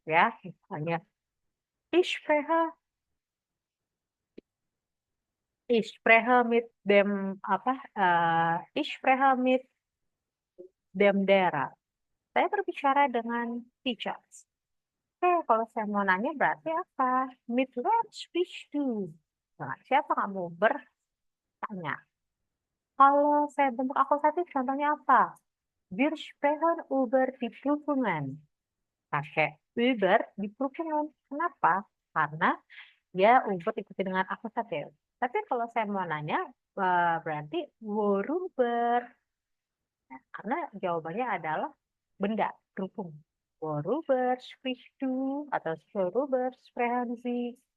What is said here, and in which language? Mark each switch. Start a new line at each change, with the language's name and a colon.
Indonesian: Ya, misalnya
German: ich spreche Ich spreche mit dem ich spreche mit dem Lehrer.
Indonesian: Saya berbicara dengan teachers. Oke, kalau saya mau nanya berarti apa?
German: Mit wem sprichst du?
Indonesian: Nah, siapa kamu bertanya? Kalau saya bentuk akusatif, contohnya apa?
German: Wir sprechen über die Prüfungen.
Indonesian: Pakai über di Prüfungen. Kenapa? Karena dia über ikuti dengan akusatif. Tapi kalau saya mau nanya, berarti worüber. Karena jawabannya adalah benda, berhubung.
German: Worüber sprichst du?
Indonesian: Atau
German: worüber sprechen Sie?